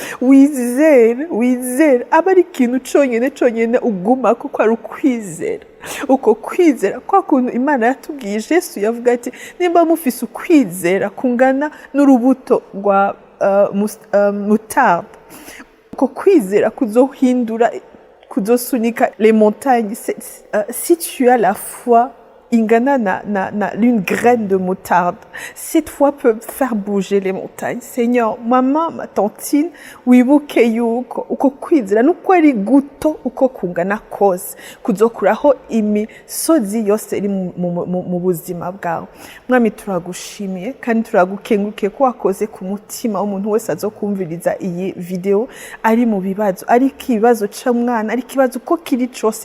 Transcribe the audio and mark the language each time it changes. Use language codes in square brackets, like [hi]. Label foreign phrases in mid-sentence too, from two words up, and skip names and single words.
[rn] Wizere aba ari ikintu conyene uguma kuko ari ukwizera. Uko kwizera kwa kuntu Imana yatubwiye, Yesu yavuga ati nimba mufise ukwizera kungana n'urubuto rwa moutarde, uko kwizera kuzohindura, kuzosunika [fr] les montagnes. Si tu as la foi ingana une graine de moutarde, cette foi peut faire bouger les montagnes. Seigneur, maman, ma tantine, [rn] wibuke yuko uko kwizera nuko ari guto uko kungana kose kuzokuraho imisozi yose iri mu buzima bwawe. Mwami, turagushimiye kandi turagukengurukiye ko wakoze ku mutima w'umuntu wese azokumviriza iyi video ari mu bibazo, ari ikibazo c'umwana, ari ikibazo uko kiri cose.